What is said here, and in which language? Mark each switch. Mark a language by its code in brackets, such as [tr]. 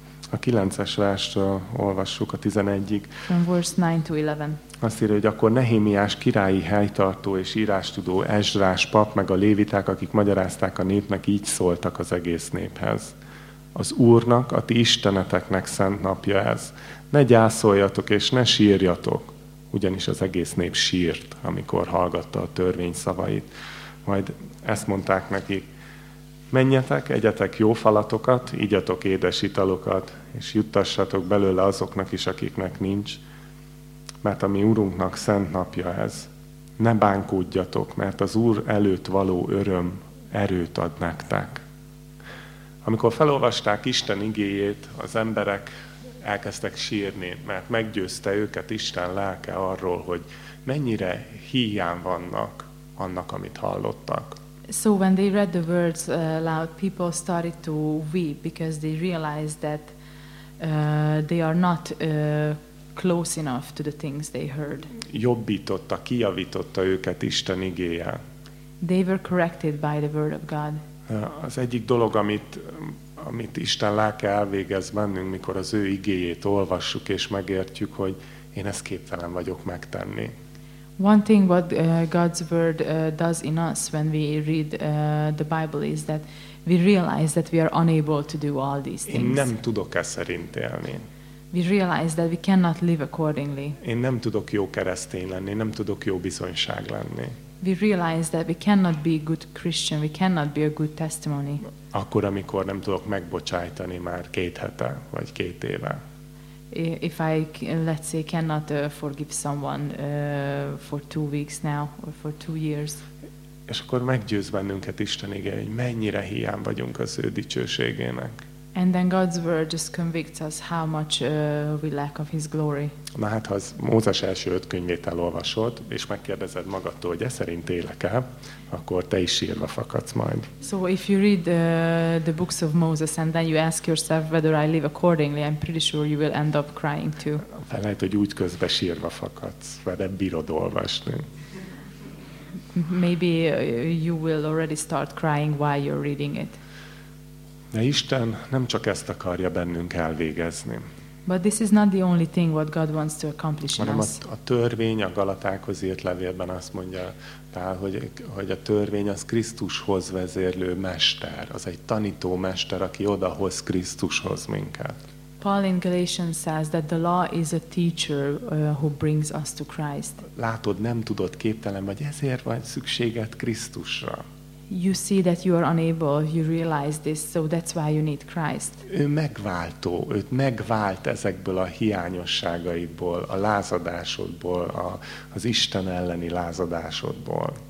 [hu] A 9-es verstől olvassuk a 11-ig. [en] From verse 9 to 11. [hu] Azt írja, hogy akkor Nehémiás királyi helytartó és írástudó Ezrás pap meg a léviták, akik magyarázták a népnek, így szóltak az egész néphez. Az Úrnak, a ti isteneteknek szent napja ez. Ne gyászoljatok és ne sírjatok, ugyanis az egész nép sírt, amikor hallgatta a törvény szavait. Majd ezt mondták nekik, menjetek, egyetek jó falatokat, igyatok édes italokat, és juttassatok belőle azoknak is, akiknek nincs, mert a mi Úrunknak szent napja ez. Ne bánkódjatok, mert az Úr előtt való öröm erőt ad nektek. Amikor felolvasták Isten igéjét, az emberek elkezdtek sírni, mert meggyőzte őket Isten lelke arról, hogy mennyire hiány vannak annak, amit hallottak. [en] So when they read the words aloud, people started to weep because they realized that they are not close enough to the things they heard. [hu] Jobbította, kijavította őket Isten igéje. [en] They were corrected by the word of God. [hu] Az egyik dolog, amit Isten lelke elvégez bennünk, mikor az ő igéjét olvassuk és megértjük, hogy én ezt képtelen vagyok megtenni. [en] One thing what God's word does in us when we read the Bible is that we realize that we are unable to do all these things. [hu] Én nem tudok ezt szerint élni. [en] We realize that we cannot live accordingly. [hu] Én nem tudok jó keresztény lenni, nem tudok jó bizonyság lenni. [en] We realize that we cannot be a good Christian, we cannot be a good testimony. [hu] Akkor, amikor nem tudok megbocsájtani már 2 hete, vagy 2 éve. [en] If I, let's say, cannot forgive someone for 2 weeks now, or for 2 years. [hu] És akkor meggyőz bennünket Isten ige, hogy mennyire hiány vagyunk az ő dicsőségének. [en] And then God's word just convicts us how much we lack of his glory. [hu] Na hát, ha az Mózes első 5 könyvét elolvasod, és megkérdezed magadtól, hogy e szerint élek-e, akkor te is sírva fakadsz majd. [en] So if you read the books of Moses and then you ask yourself whether I live accordingly, I'm pretty sure you will end up crying too. [hu] Fel lehet, hogy úgy közben sírva fakadsz, mert nem bírod olvasni. [en] Maybe you will already start crying while you're reading it. [hu] De Isten nem csak ezt akarja bennünk elvégezni. [en] But this is not the only thing what God wants to accomplish in us. [hu] A törvény a Galatákhoz írt levélben azt mondja Pál, hogy a törvény az Krisztushoz vezérlő mester, az egy tanító mester, aki odahoz Krisztushoz minket. [en] Paul in Galatians says that the law is a teacher who brings us to Christ. [hu] Látod, nem tudod, képtelen vagy, ezért van szükséged Krisztusra. [en] You see that you are unable, you realize this, so that's why you need Christ. [hu] Ő megváltó, őt megvált ezekből a hiányosságaiból, a lázadásodból, az Isten elleni lázadásodból.